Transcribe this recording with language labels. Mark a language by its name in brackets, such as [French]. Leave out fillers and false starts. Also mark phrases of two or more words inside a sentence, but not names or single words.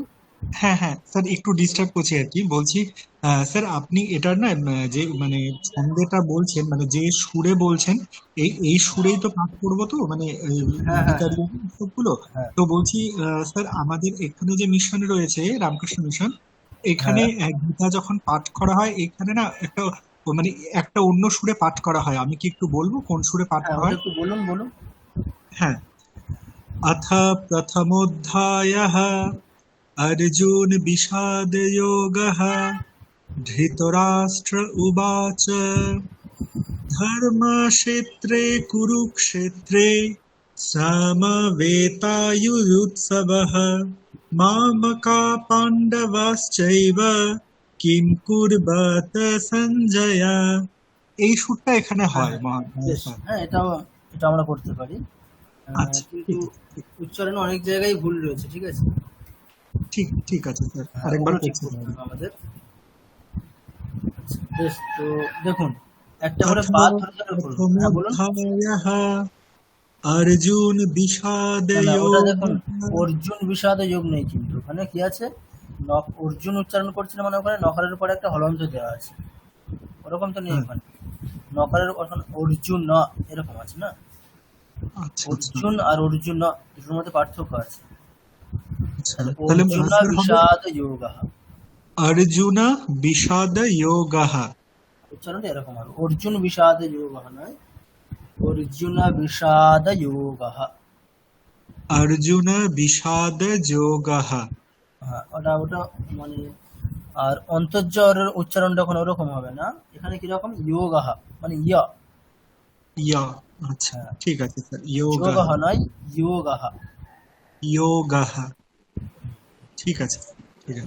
[Bangla] হ্যাঁ হ্যাঁ স্যার, একটু ডিস্টার্ব করছি আর কি। বলছি স্যার, আপনি এটার না যে মানে ছন্দটা বলছেন, মানে যে সুরে বলছেন, এই সুরেই তো পাঠ করবো তো, মানে গীতার সবগুলো। হ্যাঁ। তো বলছি স্যার, আমাদের এখানে যে মিশন রয়েছে রামকৃষ্ণ মিশন, এখানে গীতা যখন পাঠ করা হয়, এখানে না মানে একটা অন্য সুরে পাঠ করা হয়। আমি কি একটু বলবো কোন সুরে পাঠ করা হয়? একটু বলুন বলুন। হ্যাঁ। [Sanskrit] अथ प्रथमोऽध्यायः अर्जुन विषादयोगः। धृतराष्ट्र उवाच धर्मक्षेत्रे कुरुक्षेत्रे समवेतायुत्सवः मामका पाण्डवाश्चैव किं कुर्वत সঞ্জয়। [Bangla] এই সুরটা এখানে হয়। হ্যাঁ, এটা আমরা করতে পারি। আচ্ছা কিন্তু ঠিক আছে উচ্চারণে অনেক জায়গায় ভুল রয়েছে, ঠিক আছে? ঠিক আছে স্যার, হ্যাঁ, আরেকবার ওগুলো ঠিক করছি করতে তাহলে। হবে আমাদের। আচ্ছা, বেশ, তো দেখুন একটা করে [Sanskrit] अथ [Bangla] পাঠ ধরে ধরে করুন। হ্যাঁ বলুন। [Sanskrit] प्रथमोऽध्यायः अर्जुन विषाद [Bangla] না ওটা দেখুন, অর্জুন বিষাদ যোগ নেই, কিন্তু ওখানে কি আছে, অর্জুন উচ্চারণ করছিল মানে ওখানে নকারের উপরে একটা হলন্ত দেওয়া আছে, ওরকম তো নেই হ্যাঁ। ওখানে। নকারের ওখানে অর্জুন ন এরকম আছে না, আচ্ছা আচ্ছা অর্জুন আর অর্জুন ন দুটোর মধ্যে পার্থক্য আছে। আচ্ছা তাহলে তাহলে অর্জুন স্যার হবে বিষাদ যোগঃ, [Sanskrit] अर्जुन विषाद योगः। [Bangla] উচ্চারণটা এরকম হবে, অর্জুন বিষাদ যোগঃ নয়, অর্জুন বিষাদ যোগঃ। [Sanskrit] अर्जुन विषाद योगः। [Bangla] হ্যাঁ ওটা ওটা মানে, আর অন্তর্জ্বরের উচ্চারণটা ওখানে ওরকম হবে না, এখানে কিরকম যোগঃ মানে ইয়া, या अच्छा হ্যাঁ ঠিক আছে স্যার योगः যোগঃ নয় যোগঃ, योगः ঠিক আছে ঠিক আছে